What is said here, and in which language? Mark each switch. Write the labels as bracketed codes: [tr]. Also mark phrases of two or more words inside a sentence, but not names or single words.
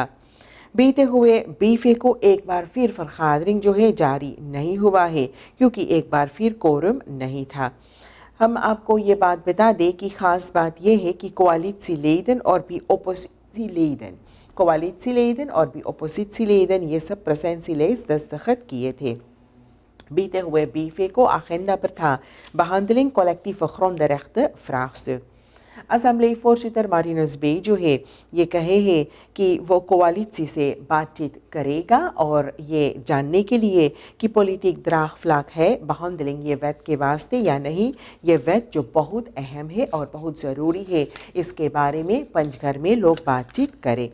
[hns] बीते हुए 20 को एक बार फिर फरखादरिंग जो है जारी नहीं हुआ है क्योंकि एक बार फिर कोरम नहीं था। हम आपको ये बात बता दें कि ख़ास बात यह है कि coalitieleden और भी oppositieleden ये सब presentielijst दस्तखत किए थे। बीते हुए 20 को agenda पर था [nl] behandeling collectieve grondrechten vraagstuk। [hns] असम्बली voorzitter Marinus B जो है ये कहे हैं कि वो कोalitie से बातचीत करेगा और ये जानने के लिए कि [nl] politiek draagvlak [hns] है behandeling ये wet के वास्ते या नहीं। ये wet जो बहुत अहम है और बहुत ज़रूरी है, इसके बारे में पंचघर में लोग बातचीत करें।